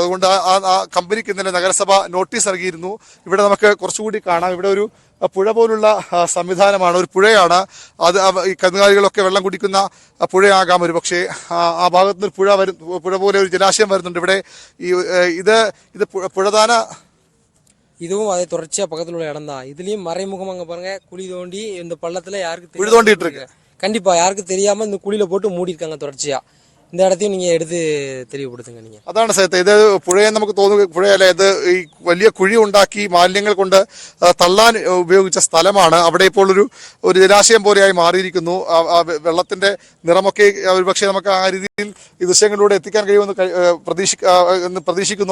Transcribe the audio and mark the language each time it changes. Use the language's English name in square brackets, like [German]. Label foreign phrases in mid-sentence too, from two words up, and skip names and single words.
[Malayalam] അതുകൊണ്ട് ആ കമ്പനിക്ക് ഇന്നലെ നഗരസഭ നോട്ടീസ് നൽകിയിരുന്നു. ഇവിടെ നമുക്ക് കുറച്ചുകൂടി കാണാം. ഇവിടെ ഒരു പുഴ പോലുള്ള സംവിധാനമാണ്, ഒരു പുഴയാണ് അത്. ഈ കന്നുകാലികളൊക്കെ വെള്ളം കുടിക്കുന്ന പുഴയാകാം ഒരു പക്ഷേ. ആ ഭാഗത്തുനിന്ന് പുഴ പോലെ ഒരു ജലാശയം വരുന്നുണ്ട് ഇവിടെ. ഇത് പുഴദാന [Tamil] இதுவும் அதை தொடர்ச்சியா பக்கத்துல உள்ள இடம் தான். இதுலயும் மறைமுகம் அங்க பாருங்க, குழி தோண்டி இந்த பள்ளத்துல யாருக்கு கண்டிப்பா யாருக்கும் தெரியாம இந்த குழியில போட்டு மூடி இருக்காங்க தொடர்ச்சியா. இந்த இடத்தையும் நீங்க [Malayalam] എടുത്ത് തെളിവുപെടുത്തുക. നിങ്ങൾ അതാണ് സത്യത്തെ. ഇത് പുഴയെ നമുക്ക് തോന്നുക പുഴയല്ല, ഇത് ഈ വലിയ കുഴി ഉണ്ടാക്കി മാലിന്യങ്ങൾ കൊണ്ട് തള്ളാൻ ഉപയോഗിച്ച സ്ഥലമാണ്. അവിടെ ഇപ്പോൾ ഒരു ജലാശയം പോലെയായി മാറിയിരിക്കുന്നു. വെള്ളത്തിന്റെ നിറമൊക്കെ ഒരുപക്ഷെ നമുക്ക് ആ രീതിയിൽ ഈ ദൃശ്യങ്ങളിലൂടെ എത്തിക്കാൻ കഴിയുമെന്ന് പ്രതീക്ഷിക്കുന്നു.